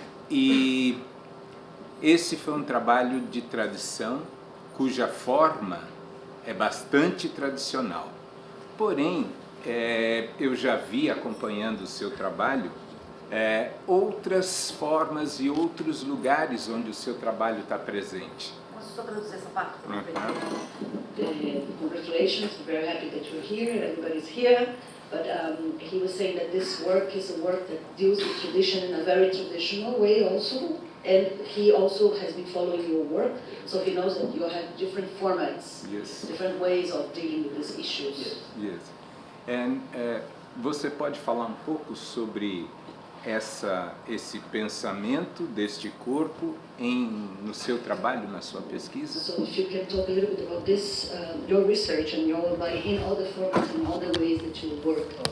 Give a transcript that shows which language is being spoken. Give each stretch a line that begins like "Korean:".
Portuguese: E esse foi um trabalho de tradição, cuja forma é bastante tradicional. Porém, eu já vi, acompanhando o seu trabalho, outras formas e outros lugares onde o seu trabalho está presente. Posso só traduzir essa parte?
English: Congratulations, we're very happy that you're here, everybody's here. But he was saying that this work is a work that deals with tradition in a very traditional way also. And he also has been following your work, so he knows that you have different formats, yes, different ways of dealing with these issues. Yes. And
Portuguese: você pode falar um pouco sobre esse pensamento deste corpo no seu trabalho, na sua pesquisa?
English: So if you can talk a little bit about this, your research and your body in all the formats and all the ways that you work.